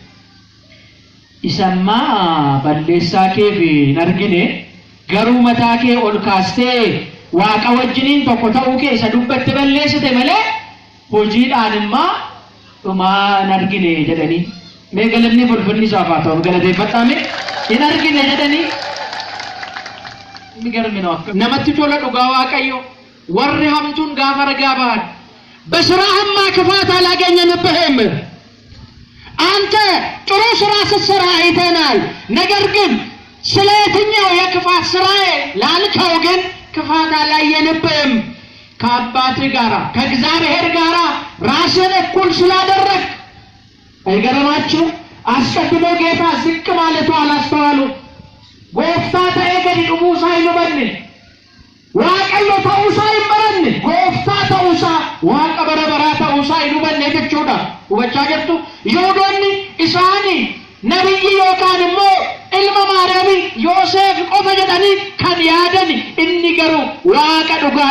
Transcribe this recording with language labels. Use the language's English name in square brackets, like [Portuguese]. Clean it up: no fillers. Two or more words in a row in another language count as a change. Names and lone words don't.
[Oromo] isammaa balleessaa keef hin argine garuu mataa kee ol kaastee waaqa wajjiniin tokko ta'uu kee isa dubbatte balleessite malee hojiidhaan immoo dhumaa hin argine jedhanii mee galanni fulfinni isaaf haa ta'u galateeffadhaame hin argine jedhanii namatti tola dhugaa waaqayyo warri hamtuun gaafa ragaa bahan [Amharic] በስራህማ ክፋት አላገኘንብህም አንተ ጥሩ ስራ ስትሰራ አይተናል ነገር ግን ስለ የትኛው የክፋት ስራዬ ላልከው ግን ክፋት አላየንብህም ከአባትህ ጋር ከእግዚአብሔር ጋር ራስን እኩል ስላደረግ አይገርማችሁ አስቀድሞ ጌታ ዝቅ ማለቱ አላስተዋሉ [Oromo] gooftaa ta'ee gadi dhumuusaa hin hubanne waaqayyo ta'uusaa hin baranne gooftaa ta'uusaa waaqa bara baraa ta'uusaa hin hubanne jechuudha. Hubachaa jirtu? Yihuudoonni isaanii nabiyyi yookaan immoo ilma Maariyaamii Yoosef qofa jedhanii kan yaadani, inni garuu waaqa dhugaadha.